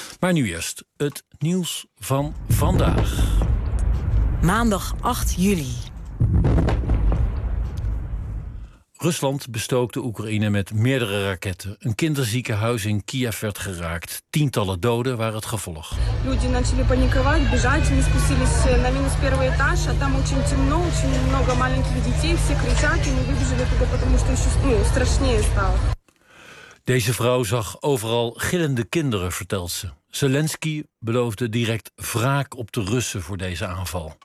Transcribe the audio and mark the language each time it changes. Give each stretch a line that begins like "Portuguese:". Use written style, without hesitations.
Dutch: Maar nu eerst het nieuws van vandaag. Maandag 8 juli. Rusland bestookte de Oekraïne met meerdere raketten. Een kinderziekenhuis in Kiev werd geraakt. Tientallen doden waren het gevolg.
Russian: Люди начали паниковать, бежать, они спустились на минус первый этаж, а там очень темно, очень много маленьких детей, все кричат, и мы выбежали туда, потому что ещё страшнее стало.
Dutch: Deze vrouw zag overal gillende kinderen, vertelt ze. Zelensky beloofde direct wraak op de Russen voor deze aanval.